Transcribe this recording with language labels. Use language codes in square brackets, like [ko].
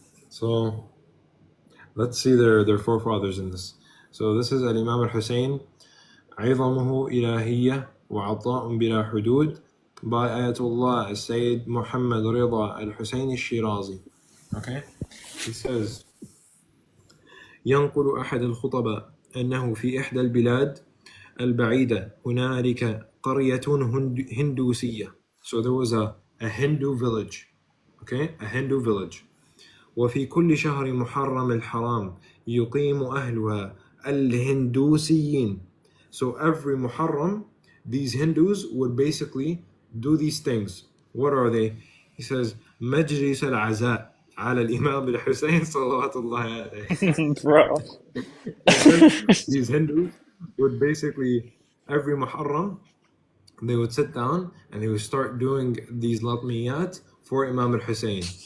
[en] So let's see their forefathers in this. So this is Al-Imam al-Hussein, عظمه إلهية وعطاء بلا حدود, by Ayatollah Sayyid Muhammad Rida al-Hussein al-Shirazi. Okay. He says, [ar] ينقل أحد الخطباء أنه في إحدى البلاد البعيدة هنالك قرية هندوسية. [en] So there was a Hindu village. Okay, a Hindu village. [ar] وفي كل شهر محرم الحرام يقيم أهلها الهندوسيين. [en] So every Muharram, these Hindus would basically do these things. What are they? He says, [ar] مجلس العزاء على الإمام الحسين صلوات الله عليه. [en] Bro. He says these Hindus would basically, every Muharram, they would sit down and they would start doing these latmiyat for Imam al-Hussein.